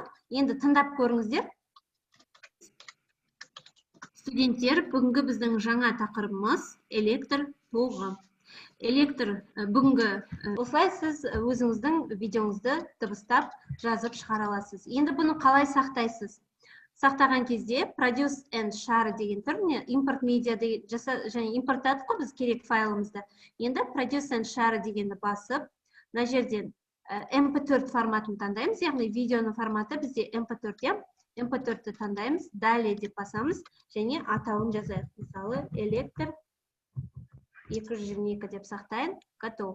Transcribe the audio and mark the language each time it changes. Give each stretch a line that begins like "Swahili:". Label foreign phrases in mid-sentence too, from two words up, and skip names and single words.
Kazakh: Енді тыңдап көріңіздер. Студенттер, бүгінгі біздің жаңа тақырыбымыз электр тоғы. Электр бүгінгі осылай сіз өзіңіздің видеоңызды дыбыстап жазып шығара аласыз. Енді бұны қалай сақтайсыз? Сақтаған кезде
English: produce and share
Kazakh: деген тұр, импорт медиады және импорттадық қой біз керек файлымызды. Енді
English: produce and share
Kazakh: дегенді басып, мына жерден MP4 форматын таңдаймыз, яғни видеоның форматы бізде MP4, MP4-ті таңдаймыз, далее деп басамыз және атауын жазайық. Мысалы, электр 222 деп сақтайын, готово.